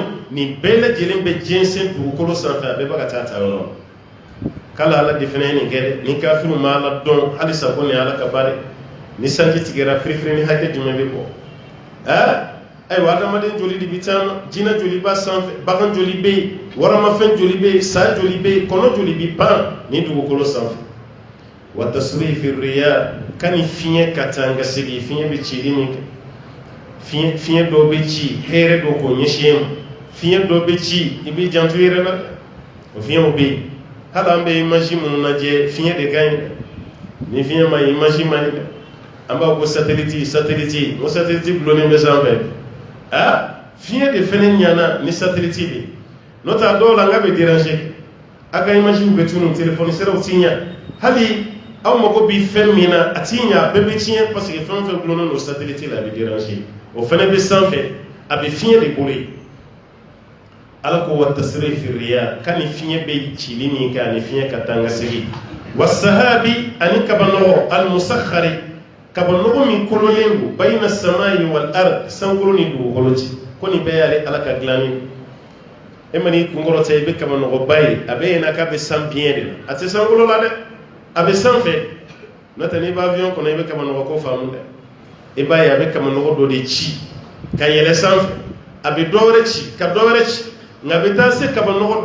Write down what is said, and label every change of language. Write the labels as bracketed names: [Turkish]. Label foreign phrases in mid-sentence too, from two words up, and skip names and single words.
[Bambara] nin bɛɛ lajɛlen bɛ jɛnsɛn dugukolo sanfɛ a bɛɛ bɛ ka taa yɔrɔ k'ala ala de fana ye nin kɛ dɛ ni kafiriw ma ala dɔn halisa ko nin ye ala ka baara ni sanji tigɛra firifiri ni hakɛ jumɛn bɛ bɔ ayiwa adamaden joli de bɛ taama jinɛ joli b'a sanfɛ bagan joli bɛ yen waramafɛn joli bɛ yen sa joli bɛ yen kɔnɔ joli bɛ pan ni dugukolo sanfɛ [Arabic] وتصريف الرياح [Bambara] kani fiɲɛ ka taa ka segin fiɲɛ bɛ cili min kɛ fiɲɛ dɔ bɛ ci hɛrɛ dɔ k'o ɲɛsin ma fiɲɛ dɔ bɛ ci i bɛ janto i yɛrɛ la o fiɲɛw bɛ yen hali an bɛ image minnu lajɛ fiɲɛ de ka ɲi ni fiɲɛ ma ɲi image ma ɲi dɛ an b'a fɔ ko satellite o satellite gulonnen bɛ sanfɛ fiɲɛ de fɛnɛ ɲana ni satellite bɛ n'o tɛ a dɔw la n ka bɛ déranger a ka image bɛ tunun téléphone siraw ti ɲa hali aw mago bɛ fɛn min na a ti ɲa a bɛɛ bɛ tiɲɛ [French] parce que [Bambara] fɛn o fɛn gulonnen don satellite la a bɛ déranger o fɛnɛ bɛ sanfɛ a bɛ fiɲɛ de bolo yen ala ko [Arabic] وتصريف الرياح [Bambara] kani fiɲɛ bɛ cili min kɛ ani fiɲɛ ka taa ka segin [Arabic] والسحاب [Bambara] ani kabanɔgɔ [Arabic] المسخر [Bambara] kabanɔgɔ min kololen don [Arabic] بين السماء والأرض [Bambara] sankolo ni dugukolo ci ko nin bɛɛ y'ale ala ka dilanni e ma n'i kunkɔrɔta i bɛ kabanɔgɔba ye a bɛ yen na k'a bɛ san biɲɛ de la a tɛ sankolo la dɛ a bɛ sanfɛ n'o tɛ n'i bɛ avion kɔnɔ i bɛ kabanɔgɔ ko faamu dɛ i b'a ye a bɛ kabanɔgɔ dɔ de ci ka yɛlɛ sanfɛ a bɛ dɔ wɛrɛ ci ka dɔ wɛrɛ ci nka a bɛ taa se kabanɔgɔ